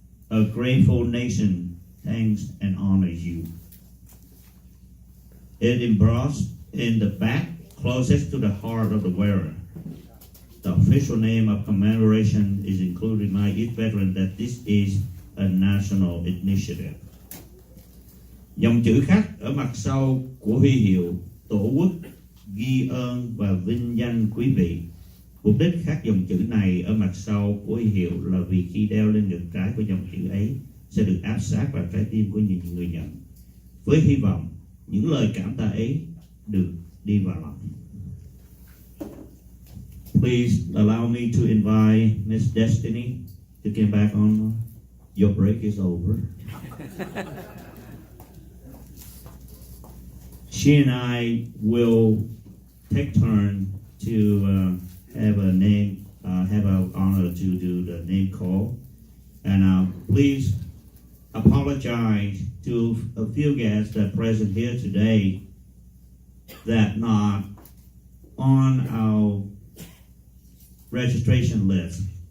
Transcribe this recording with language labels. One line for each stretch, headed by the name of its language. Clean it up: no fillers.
English: A grateful nation thanks and honors you. It embossed in the back, closest to the heart of the wearer. The official name of commemoration is included by each veteran that this is a national initiative.
Vietnamese: Dòng chữ khắc ở mặt sau của huy hiệu Tổ quốc ghi ơn và vinh danh quý vị. Mục đích khắc dòng chữ này ở mặt sau của huy hiệu là vì khi đeo lên ngực trái của dòng chữ ấy sẽ được áp sát vào trái tim của những người nhận, với hy vọng những lời cảm tạ ấy được đi vào lòng.
English: Please allow me to invite Miss Destiny to get back on. Your break is over. She and I will take turn to have an honor to do the name call, and please apologize to a few guests that are present here today that not on our registration list.